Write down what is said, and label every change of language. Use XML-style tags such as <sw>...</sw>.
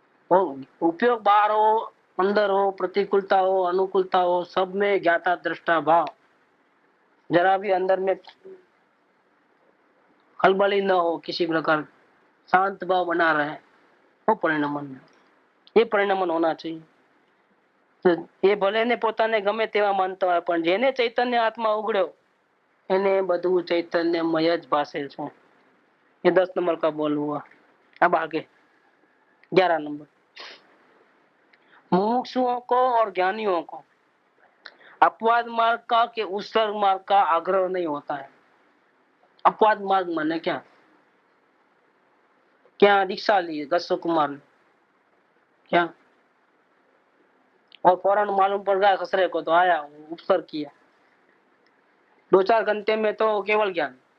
<hi>उपयोग बाहर हो अंदर हो, प्रतिकूलता हो अनुकूलता हो, सब में ज्ञाता दृष्टा भाव, जरा भी अंदर में खलबली न हो, किसी प्रकार शांत भाव बना रहे, वो परिणमन, ये परिणमन होना चाहिए। तो ये भले ने</hi> <gu>પોતાને ગમે તેવા માનતો હોય, પણ જેને ચૈતન્ય આત્મા ઉગડ્યો એને બધું ચૈતન્યમય જ ભાસે છે।</gu> <hi>ये 10 नंबर का बोल हुआ। अब आगे 11 नंबर, मुमुक्षुओं को और ज्ञानियों को अपवाद मार्ग का कि उत्सर्ग मार्ग का आग्रह नहीं होता है। अपवाद मार्ग माने क्या, क्या दीक्षा ली गस्सो कुमार ने, क्या और फौरन मालूम पड़ गया ससरे को तो आया उपसर्ग किया, 2-4 घंटे में तो केवल ज्ञान।</hi>